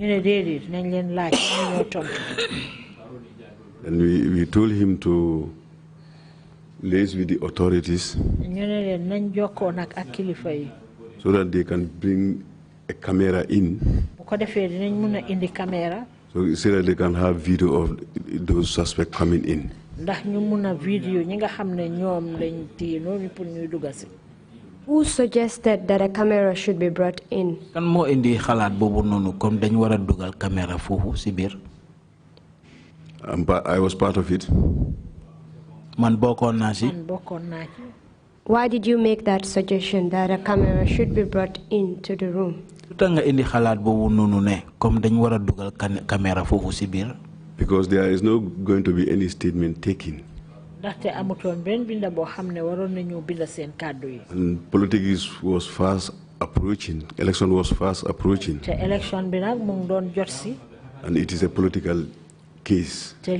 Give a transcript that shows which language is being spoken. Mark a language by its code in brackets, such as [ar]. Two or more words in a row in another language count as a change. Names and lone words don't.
[en] And we told him to liaise with the authorities so that they can bring a camera in So you say that they can have video of those suspects coming in. Who suggested that a camera should be brought in? [wo] Kan mo indi xalaat bobu nonu comme dañ wara dugal caméra fofu ci bir. [en] I was part of it. [wo] Man bokon na ci. [en] Why did you make that suggestion that a camera should be brought into the room? [wo] Nga indi xalaat bobu nonu ne comme dañ wara dugal caméra fofu ci bir. [en] Because there is no going to be any statement taken. And politics was fast approaching. Election was fast approaching. And it is a political case.